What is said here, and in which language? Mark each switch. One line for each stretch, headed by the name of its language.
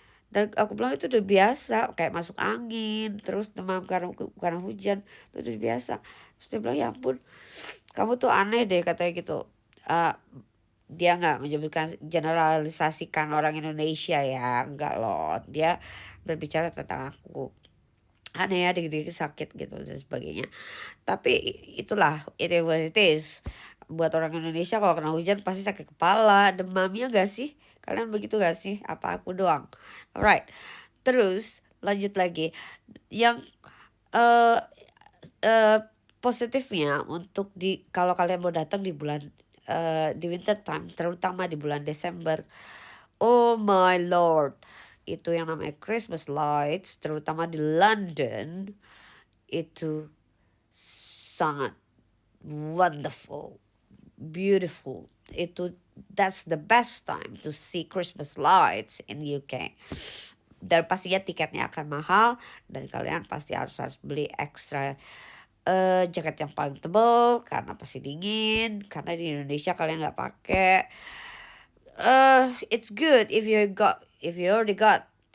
Indonesian: Dan aku bilang itu udah biasa, kayak masuk angin, terus demam karena hujan, itu udah biasa. Terus dia bilang, ya ampun, kamu tuh aneh deh katanya gitu. Eh, dia nggak menyebutkan generalisasikan orang Indonesia ya, enggak loh. Dia berbicara tentang aku. Aneh ya, dikit-dikit sakit gitu dan sebagainya. Tapi itulah,
English: it is what it is.
Indonesian: Buat orang Indonesia kalau kena hujan pasti sakit kepala, demamnya gak sih? Kalian begitu gak sih? Apa aku doang?
English: Alright.
Indonesian: Terus lanjut lagi. Yang eh positifnya untuk kalau kalian mau datang di bulan di winter time, terutama di bulan Desember.
English: Oh my lord.
Indonesian: Itu yang namanya Christmas lights, terutama di London, itu sangat
English: wonderful, beautiful. That's the best time to see Christmas lights in UK.
Indonesian: Dan pastinya tiketnya akan mahal dan kalian pasti harus beli ekstra jaket yang paling tebal karena pasti dingin, karena di Indonesia kalian nggak pakai.
English: It's good if you already got.